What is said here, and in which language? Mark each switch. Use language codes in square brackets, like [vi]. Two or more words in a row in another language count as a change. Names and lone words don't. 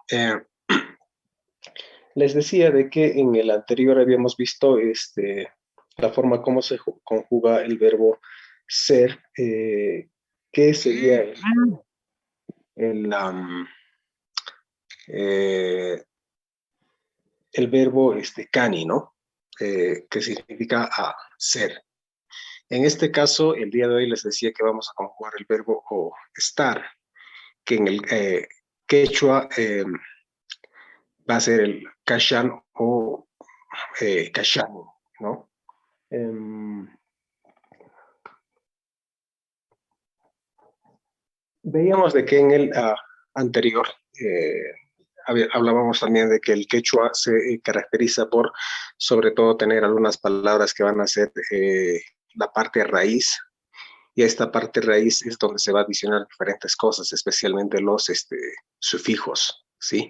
[es] Les decía de que en el anterior habíamos visto la forma como se conjuga el verbo ser, que sería el, eh, el verbo cani, ¿no? Que significa ser. En este caso, el día de hoy les decía que vamos a conjugar el verbo estar, que en el quechua va a ser el kashan o kashan, ¿no? Veíamos de que en el anterior hablábamos también de que el quechua se caracteriza por, sobre todo, tener algunas palabras que van a ser la parte raíz, y esta parte raíz es donde se va a adicionar diferentes cosas, especialmente los sufijos, ¿sí?